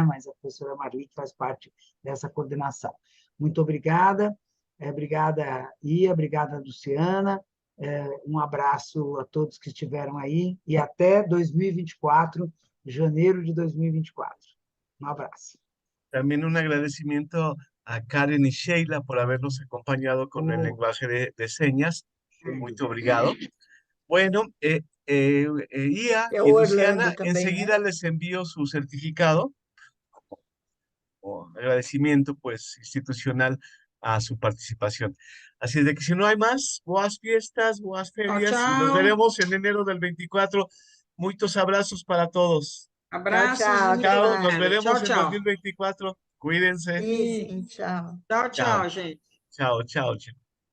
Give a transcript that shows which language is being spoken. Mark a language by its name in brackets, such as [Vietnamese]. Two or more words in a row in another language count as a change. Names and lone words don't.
[Portuguese] Mas a professora Marli, que faz parte dessa coordenação. Muito obrigada, obrigada, Ia, obrigada, Luciana, um abraço a todos que estiveram aí, e até 2024, janeiro de 2024. Um abraço. [Spanish] También un agradecimiento a Karen y Sheila por habernos acompañado con el lenguaje de señas. Muy obrigado. Bueno, Ia [Portuguese] É [Spanish] y [Portuguese] o Luciana, Orlando também, né? [Spanish] enseguida les envío su certificado o agradecimiento pues institucional a su participación. Así es de que si no hay más, boas fiestas, [Portuguese] boas tchau, [Spanish] ferias y nos [Portuguese] tchau. [Spanish] veremos en enero del 24. Muchos abrazos para todos. [Portuguese] Abraços tchau, e até [Spanish] Chao, nos [Portuguese] mais. [Spanish] veremos [Portuguese] tchau, [Spanish] en [Portuguese] tchau. [Spanish] 2024. Cuídense. [Portuguese] Sim, sim, tchau. Tchau, [Spanish] Chao, [Portuguese] tchau, gente. [Spanish] chao, chao, chao.